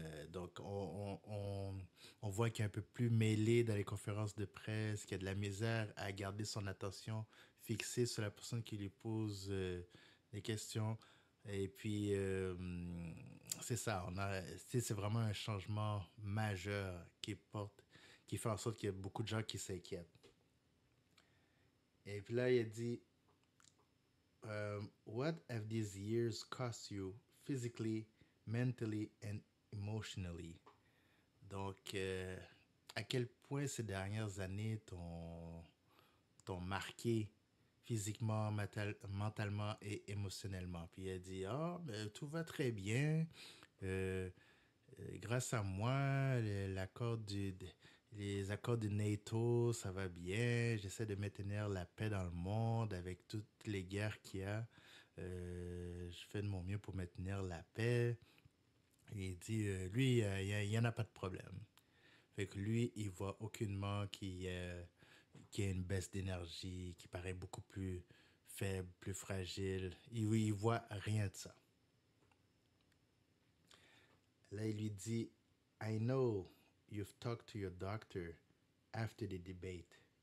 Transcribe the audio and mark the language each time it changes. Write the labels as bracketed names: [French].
[French] Donc, on voit qu'il est un peu plus mêlé dans les conférences de presse, qu'il y a de la misère à garder son attention fixée sur la personne qui lui pose des questions. Et puis, c'est ça, c'est vraiment un changement majeur qui fait en sorte qu'il y a beaucoup de gens qui s'inquiètent. Et puis là, il a dit, [English] What have these years cost you physically, mentally and emotionally? [French] Donc, à quel point ces dernières années t'ont marqué physiquement, mentalement et émotionnellement? Puis il a dit, ben, tout va très bien. Euh, grâce à moi, les accords de NATO, ça va bien. J'essaie de maintenir la paix dans le monde avec toutes les guerres qu'il y a. Je fais de mon mieux pour maintenir la paix. Il dit, lui, il y en a pas de problème. Fait que lui, il voit aucunement qu'il y a une baisse d'énergie, qui paraît beaucoup plus faible, plus fragile. Il voit rien de ça. Là, il lui dit, [English] I know you've talked to your doctor after the debate.